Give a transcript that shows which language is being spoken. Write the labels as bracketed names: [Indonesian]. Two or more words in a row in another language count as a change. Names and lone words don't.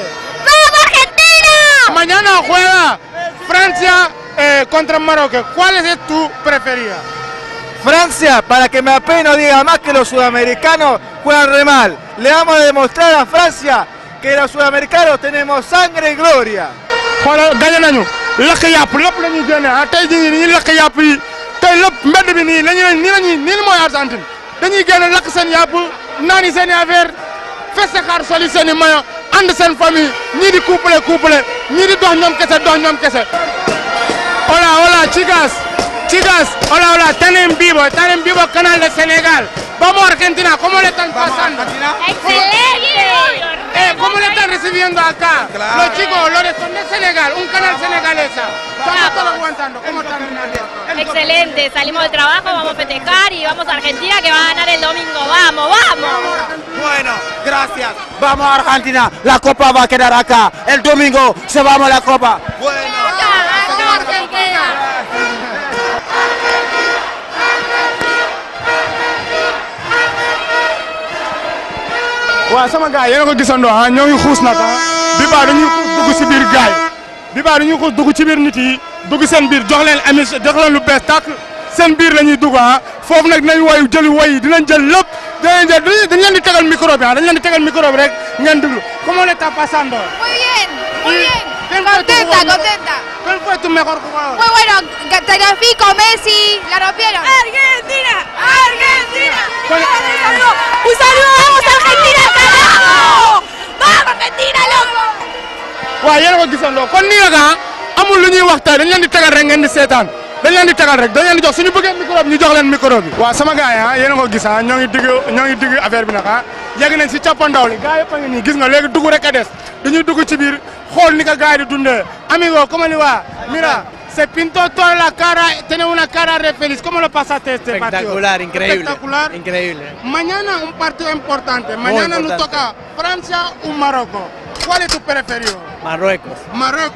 [Spanish] ¡Vamos Argentina! Mañana juega Francia contra Marruecos. ¿Cuál es tu preferida? Francia, para que me apeno diga más que los sudamericanos juegan re mal. Le vamos a demostrar a Francia que los sudamericanos tenemos sangre y gloria. [Wolof] xoolal gañe nañu lakk yàpp lépp la ñuy génne tey jii nii lakk yàpp yi tey lépp mbedd bi nii nii mooy Argentine dañuy génne lakk seen yàpp naani seen i affaire festeexaar soli seen i mayo ànd seen famille ñii di couple ñii di dox ñoom kese. [Spanish] Hola chicas, hola, están en vivo canal de Senegal. Vamos Argentina, ¿cómo le están pasando? ¡Excelente! ¿Cómo le están recibiendo acá? Claro. Los chicos, los de Senegal, un canal senegalesa. Estamos todos aguantando. ¿Cómo están? Excelente, salimos del trabajo, vamos a festejar y vamos a Argentina que va a ganar el domingo. ¡Vamos! Bueno, gracias. Vamos a Argentina, la copa va a quedar acá. El domingo se vamos a la copa. Bueno. ¡Vamos Argentina! [Wolof] waaw sama gars yéen a ko gisandoo ñoo ngi xuus nag bi baa dañuy dugg si biir gaay bi baa dañuy ko dugg ci biir nit yi dugg seen biir jox leen émission jox leen lu bees tàkk seen biir la ñuy dugg foofu nag dinañ woy jëli woy yi dinañ jël lépp dañ leen di tegal micro bi dañ leen di tegal micro bi rek ngeen déglu [Spanish] ¿Cómo le está pasando? Muy bien, muy bien. Contenta, contenta. ¿Cuál fue tu mejor jugador? Muy bueno, Tagliafico, Messi, la rompieron. Argentina, Argentina. Un saludo, vamos Argentina, carajo. Vamos Argentina, loco. [Wolof] waaw yéen a ko gisandoo kon nii nag amul lu ñuy wax tey dañ leen di tegal rek ngeen di seetaan dañ leen di tegal rek dañ leen di jox suñu bëggee micro bi ñu jox leen micro bi. waaw sama gars yi yéen a ko gis ñoo ngi digg affaire bi nag yegg nañ si cappandaw li gars yëpp a ngi nii gis nga léegi dugg rek a des dañuy dugg ci biir xool ni ko gars yi di dundee [Spanish] amigo ¿cómo le va? Mira se pintó toda la cara tiene una cara de feliz ¿cómo lo pasaste este partido? Espectacular, increíble. Espectacular. Increíble. Mañana un partido importante mañana nos toca Francia o Marruecos. ¿Cuál es tu preferido? Marruecos. Marruecos.